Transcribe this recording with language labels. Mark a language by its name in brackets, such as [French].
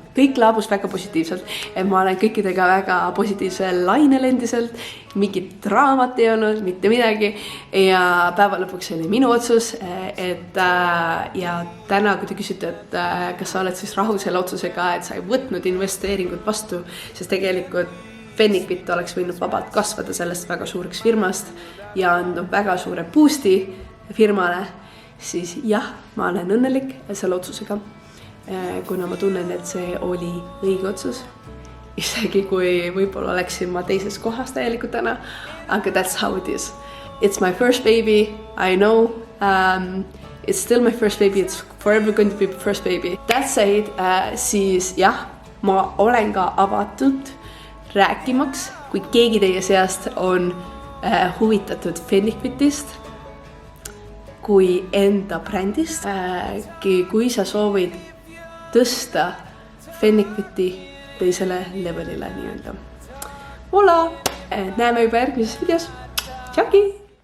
[Estonian] Kõik laabus väga positiivselt, et ma olen kõikidega väga positiivsel lainel endiselt, mingit draamat ei olnud, mitte midagi ja päeva lõpuks oli minu otsus, et ja täna, kui te küsite, et kas sa oled siis rahul selle otsusega, et sa ei võtnud investeeringut vastu, sest tegelikult Fenniquit oleks võinud vabalt kasvada sellest väga suureks firmast ja anda väga suure boost'i firmale, siis jah, ma olen õnnelik selle otsusega. Kuna ma tunnen, et see oli õige otsus, isegi kui võib-olla oleksin ma teises kohas täielikult täna, aga [English] that's how it is. It's my first baby, I know, it's still my first baby, it's forever going to be my first baby. That said, [Estonian] siis jah, ma olen ka avatud rääkimaks, kui keegi teie seast on huvitatud Fenniquitist kui enda brändist, kui sa soovid tõsta Fenniquiti teisele levelile nii-öelda. Hola! Näeme juba järgmises videos. Tšauki!